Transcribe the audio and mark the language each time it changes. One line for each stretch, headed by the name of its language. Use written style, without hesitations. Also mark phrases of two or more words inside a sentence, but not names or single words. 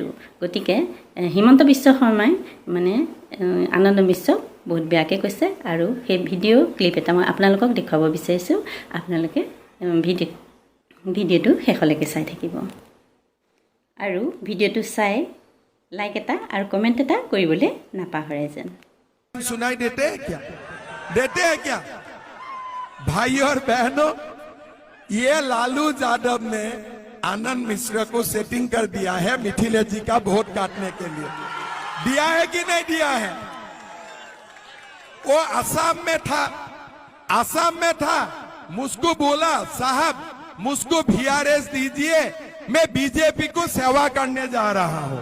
Assamese: গতিকে হিমন্ত বিশ্ব শৰ্মাই মানে আনন্দ মিশ্ৰক বহুত বেয়াকৈ কৈছে আৰু সেই ভিডিঅ' ক্লিপ এটা মই আপোনালোকক দেখুৱাব বিচাৰিছোঁ। আপোনালোকে ভিডিঅ'টো শেষলৈকে চাই থাকিব আৰু ভিডিঅ'টো চাই লাইক এটা আৰু কমেণ্ট এটা কৰিবলৈ নাপাহৰে যেন।
Hindi: सुनाई देते हैं क्या भाई और बहनों, ये लालू यादव ने आनंद मिश्र को सेटिंग कर दिया है मिथिलेश जी का वोट काटने के लिए। दिया है कि नहीं दिया है? वो असम में था, मुझको बोला साहब मुझको VRS दीजिए, मैं बीजेपी को सेवा करने जा रहा हूं।